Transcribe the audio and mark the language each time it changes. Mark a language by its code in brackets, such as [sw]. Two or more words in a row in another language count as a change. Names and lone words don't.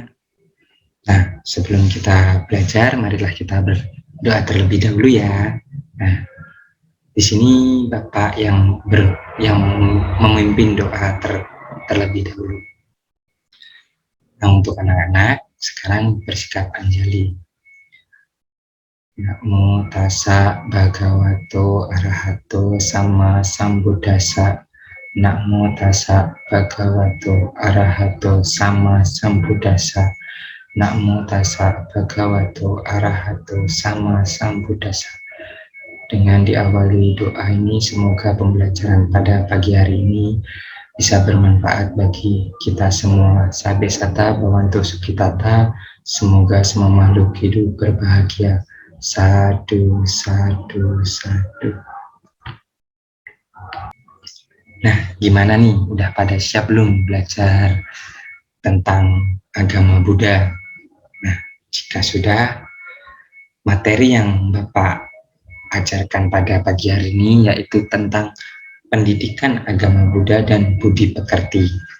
[id] Nah, sebelum kita belajar, marilah kita berdoa terlebih dahulu ya. Nah, di sini Bapak yang memimpin doa terlebih dahulu. Nah, untuk anak-anak, sekarang bersikap anjali. [pi] Namo tassa bhagavato arahato sama sambuddhassa. Namo tassa bhagavato arahato sama sambuddhassa. Namo tassa bhagavato arahato sama sambuddhassa. [id] Dengan diawali doa ini, semoga pembelajaran pada pagi hari ini bisa bermanfaat bagi kita semua. [pi] Sabe sata bawantu sukitata, [id] semoga semua makhluk hidup berbahagia. [pi] Sadu, sadu, sadu. [id] Nah, gimana nih? Udah pada siap belum belajar tentang agama Buddha? Nah, jika sudah, materi yang Bapak ajarkan pada pagi hari ini yaitu tentang pendidikan agama Buddha dan budi pekerti.